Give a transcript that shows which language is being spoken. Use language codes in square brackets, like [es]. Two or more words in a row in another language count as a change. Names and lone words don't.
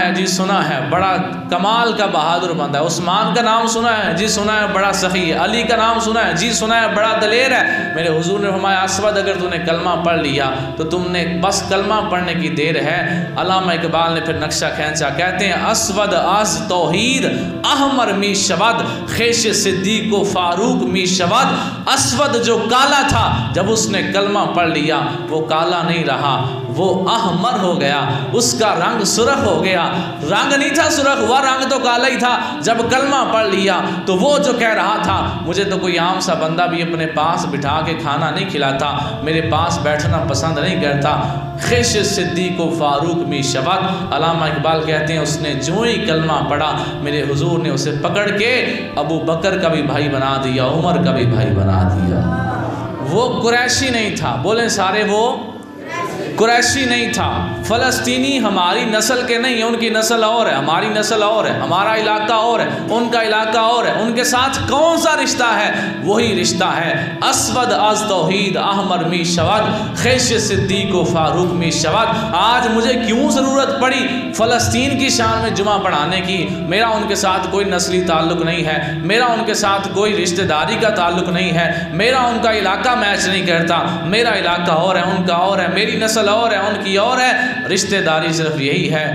[ur] جی سنا ہے، بڑا کمال کا بہادر بندہ ہے۔ عثمان کا نام سنا ہے؟ جی سنا ہے، بڑا سخی ہے۔ علی کا نام سنا ہے؟ جی سنا ہے، بڑا دلیر ہے۔ میرے حضور نے فرمایا اسود اگر تم نے کلمہ پڑھ لیا تو تم نے بس کلمہ پڑھنے کی دیر ہے۔ علامہ اقبال نے پھر نقشہ کھینچا، کہتے ہیں [fa] اسود از توحید احمر می شود، خیش صدیق و فاروق می شود۔ [ur] اسود جو کالا تھا جب اس نے کلمہ پڑھ لیا وہ کالا نہیں رہا، وہ احمر ہو گیا، اس کا رنگ سرخ ہو گیا۔ رنگ نہیں تھا سرخ، وہ رنگ تو کالا ہی تھا۔ جب کلمہ پڑھ لیا تو وہ جو کہہ رہا تھا مجھے تو کوئی عام سا بندہ بھی اپنے پاس بٹھا کے کھانا نہیں کھلاتا، میرے پاس بیٹھنا پسند نہیں کرتا، [fa] خیش صدیق و فاروق می شود۔ [ur] علامہ اقبال کہتے ہیں اس نے جو ہی کلمہ پڑھا میرے حضور نے اسے پکڑ کے ابو بکر کا بھی بھائی بنا دیا، عمر کا بھی بھائی بنا دیا۔ وہ قریشی نہیں تھا، بولیں سارے وہ قریشی نہیں تھا۔ فلسطینی ہماری نسل کے نہیں ہیں، ان کی نسل اور ہے، ہماری نسل اور ہے، ہمارا علاقہ اور ہے، ان کا علاقہ اور ہے۔ ان کے ساتھ کون سا رشتہ ہے؟ وہی رشتہ ہے [fa] اسود از توحید احمر می شود، خیش صدیق و فاروق می شود۔ [ur] آج مجھے کیوں ضرورت پڑی فلسطین کی شان میں جمعہ پڑھانے کی؟ میرا ان کے ساتھ کوئی نسلی تعلق نہیں ہے، میرا ان کے ساتھ کوئی رشتہ داری کا تعلق نہیں ہے، میرا ان کا علاقہ میچ نہیں کرتا، میرا علاقہ اور ہے، ان کا اور ہے، میری نسل اور ہے، ان کی اور ہے، رشتہ داری صرف یہی ہے۔